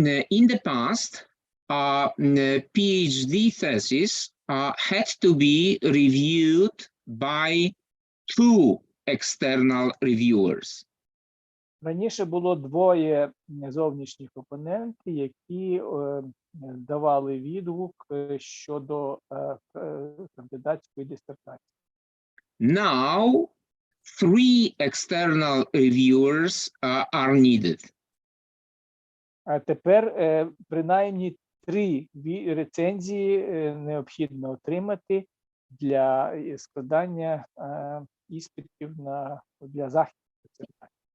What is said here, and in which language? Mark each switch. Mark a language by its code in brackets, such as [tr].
[en] In the past, PhD thesis had to be reviewed by 2 external reviewers. [uk] Раніше було 2 зовнішніх опонентів, які давали відгук щодо кандидатської дисертації. [en] Now, 3 external reviewers are needed. [uk] А тепер принаймні 3 рецензії необхідно отримати для складання іспитів для захисту дисертації.